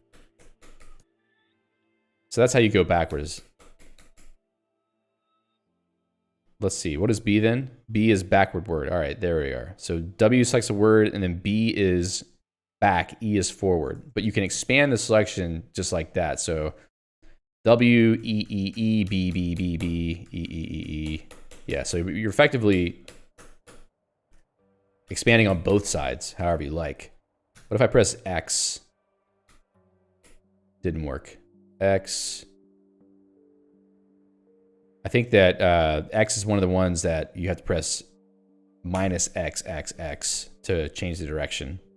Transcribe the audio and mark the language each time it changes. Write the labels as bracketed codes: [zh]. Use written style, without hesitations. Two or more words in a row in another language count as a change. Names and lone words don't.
[en] So that's how you go backwards. Let's see, what is B then? B is backward word. All right, there we are. So W selects a word, and then B is back, E is forward. But you can expand the selection just like that. So W, E, E, E, B, B, B, B, E, E, E, E. Yeah, so you're effectively expanding on both sides, however you like. What if I press X? Didn't work. X. I think that X is one of the ones that you have to press minus X, X, X to change the direction.